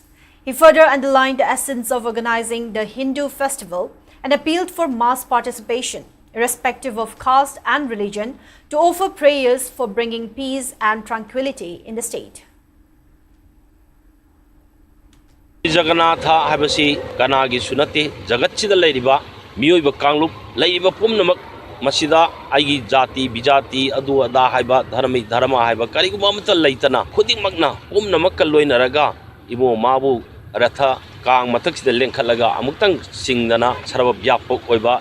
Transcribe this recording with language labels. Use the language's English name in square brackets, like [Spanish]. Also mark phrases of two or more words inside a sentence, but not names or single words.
[English] He further underlined the essence of organizing the Hindu festival and appealed for mass participation, irrespective of caste and religion, to offer prayers for bringing peace and tranquility in the state. [Manipuri] Jagannatha habasi kanagi sunati jagatchida leiriba miyoiba kanglup leiriba pumnamak masida aigi jati bijati adu ada haiba dharma haiba kariguma amata leitana khudingmakna pumnamak kalloinaraga imo mabu ratha kang mathaksida lengkhalaga amuktang singdana saraba byapok oiba